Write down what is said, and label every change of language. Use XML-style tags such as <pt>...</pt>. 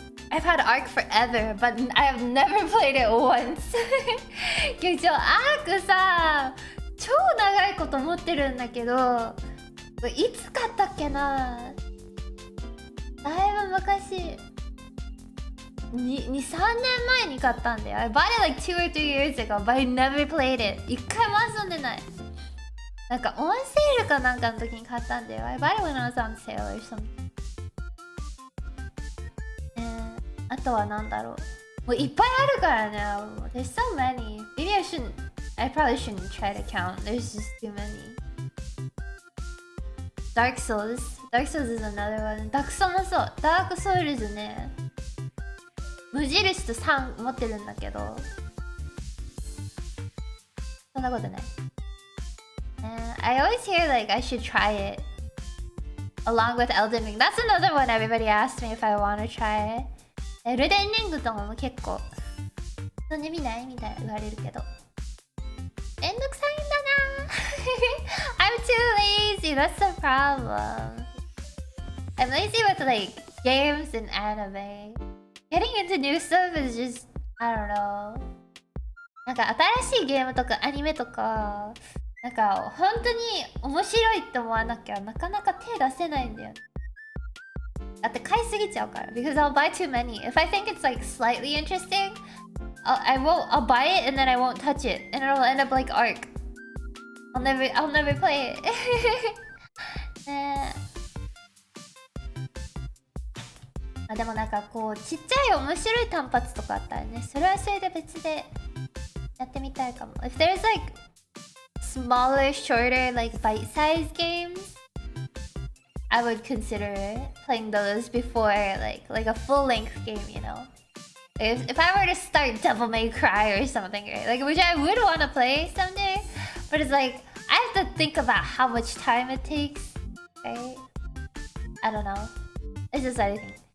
<en>I've had Arc forever, but I have never played it once.</en> <ja>けどArcさ、超長いこと持ってるんだけど、いつ買ったっけな。だいぶ昔2、3年前に買ったんだよ。</ja> <en>I bought it like 2 or 3 years ago, but I never played it.</en> <ja>一回も遊んでない。なんかオンセールかなんかの時に買ったんだよ。</ja> <en>I bought it when I was on sale or something.</en> <ja>あとはなんだろう。もういっぱいあるからね。</ja> <en>There's so many. Maybe I probably shouldn't try to count. There's just too many. Dark Souls is another one.</en> <ja>ダクソもそう。ダークソウルズね。無印と3持ってるんだけど。そんなことない。</ja> <en>I always hear like I should try it. Along with Elden Ring. That's another one everybody asked me if I want to try it.</en> <ja>エルデンリングとかも結構遊んでみないみたいな言われるけど。めんどくさいんだな</ja> <en>I'm too lazy, that's the problem. I'm lazy with like games and anime. Getting into new stuff is just, I don't know.</en> <ja>なんか新しいゲームとかアニメとかなんか本当に面白いって思わなきゃなかなか手出せないんだよね。だって買いすぎちゃうから。</ja> <en>Because I'll buy too many. If I think it's like slightly interesting, I'll buy it and then I won't touch it, and it'll end up like Ark. I'll never play it.</en> <ja>ねえ。でもなんかこうちっちゃい面白い単発とかあったらね、それはそれで別でやってみたいかも。</ja> <en>If there's like smaller, shorter, like bite-sized games, I would consider playing those before like a full-length game, you know. If I were to start Devil May Cry or something, right? Like which I would want to play someday, but it's like I have to think about how much time it takes, right? I don't know. It's just anything.</en>